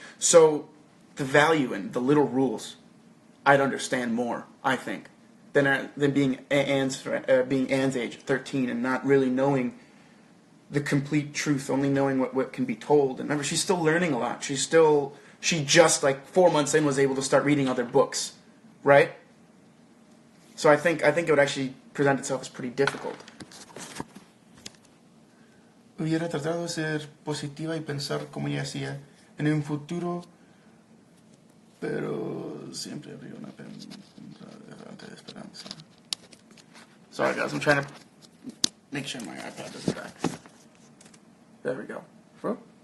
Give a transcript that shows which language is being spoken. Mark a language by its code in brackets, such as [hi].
[en] So the value in the little rules, I'd understand more, I think, than being Anne's age, 13, and not really knowing the complete truth, only knowing what can be told. And remember, she's still learning a lot. She just, like, 4 months in, was able to start reading other books, right? So I think it would actually present itself as pretty difficult. [es] Hubiera tratado de ser positiva y pensar como ella hacía en un futuro, pero siempre habría una errante de esperanza. [en] Sorry, guys, I'm trying to make sure my iPad doesn't die. There we go. Bro?